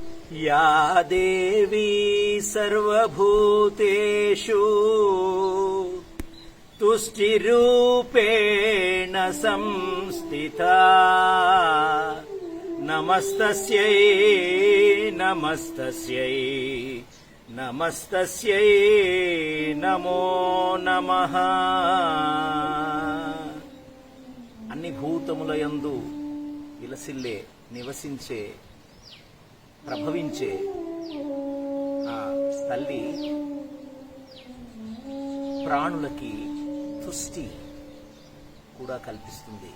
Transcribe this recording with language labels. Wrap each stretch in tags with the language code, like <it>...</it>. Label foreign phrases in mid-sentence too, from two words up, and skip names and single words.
<sa>या देवी सर्वभूतेषु तुष्टिरूपेण संस्थिता नमस्तस्यै नमस्तस्यै नमस्तस्यै नमो नमः।</sa> <te>అన్ని భూతములయందు విలసిల్లే నివసించే ప్రభవించే ఆ తల్లి ప్రాణులకి తుష్టి కూడా కల్పిస్తుంది.</te>